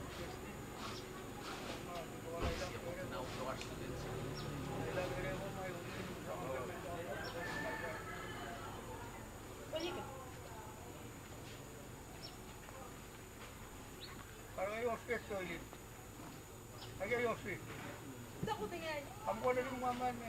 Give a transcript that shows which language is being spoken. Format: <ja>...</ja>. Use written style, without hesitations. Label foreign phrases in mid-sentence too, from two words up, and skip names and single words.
<en>Now to our students.</en> <ms>Kalau yang office tu ini, lagi yang office.</ms> <tl>Ako tingin.</tl> <ms>Kamu ada di mana ni?</ms>